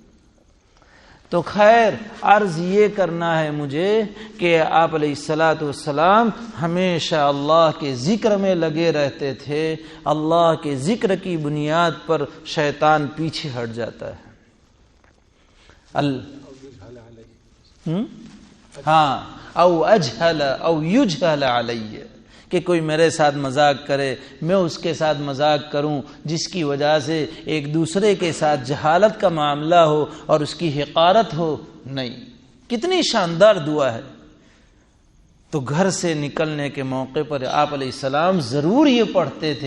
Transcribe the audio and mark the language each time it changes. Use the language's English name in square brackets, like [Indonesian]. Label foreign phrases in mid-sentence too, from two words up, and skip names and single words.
[Urdu] تو خیر عرض یہ کرنا ہے مجھے کہ آپ [Arabic] علیہ الصلاۃ والسلام [Urdu] ہمیشہ اللہ کے ذکر میں لگے رہتے تھے۔ اللہ کے ذکر کی بنیاد پر شیطان پیچھے ہٹ جاتا ہے۔ ہاں، [Arabic] او اجہل او یجہل علی، [Urdu] کہ کوئی میرے ساتھ مذاق کرے، میں اس کے ساتھ مذاق کروں، جس کی وجہ سے ایک دوسرے کے ساتھ جہالت کا معاملہ ہو اور اس کی حقارت ہو۔ نہیں، کتنی شاندار دعا ہے۔ تو گھر سے نکلنے کے موقع پر آپ [Arabic] علیہ السلام [Urdu] ضرور یہ پڑھتے تھے۔